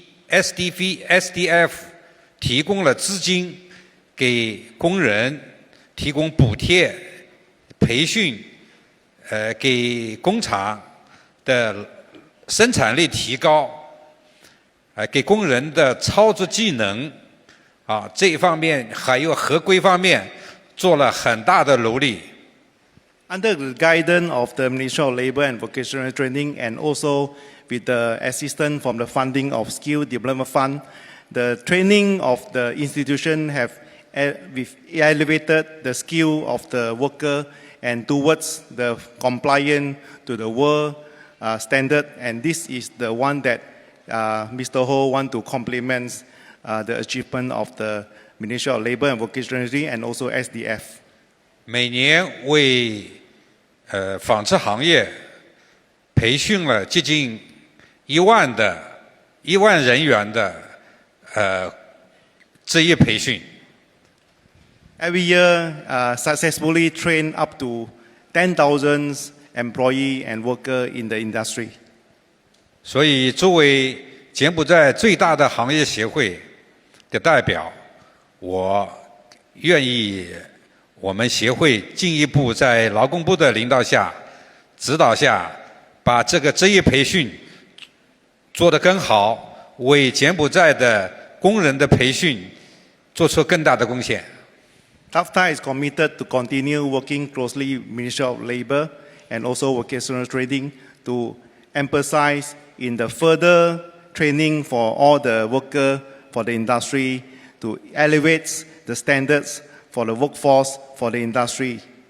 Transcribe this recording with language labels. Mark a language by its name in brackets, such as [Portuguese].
[Chinese] SDF 提供了资金给工人，提供补贴、培训，给工厂的生产力提高，给工人的操作技能，这一方面还有合规方面做了很大的努力。 [English] Under the guidance of the Ministry of Labor and Vocational Training and also with the assistance from the funding of Skill Development Fund, the training of the institution have elevated the skill of the worker and towards the compliance to the world standard, and this is the one that Mr. Ho want to compliment the achievement of the Ministry of Labor and Vocational Training and also SDF. [Chinese] 每年为纺织行业培训了接近1万人员的职业培训。 [English] Every year, successfully train up to 10,000 employee and worker in the industry. [Chinese] 所以，作为柬埔寨最大的行业协会的代表，我愿意我们协会进一步在劳工部的领导下、指导下，把这个职业培训做得更好，为柬埔寨的工人的培训做出更大的贡献。 [English] TVET is committed to continue working closely with Ministry of Labor and also Vocational Training to emphasize in the further training for all the worker for the industry to elevate the standards for the workforce for the industry.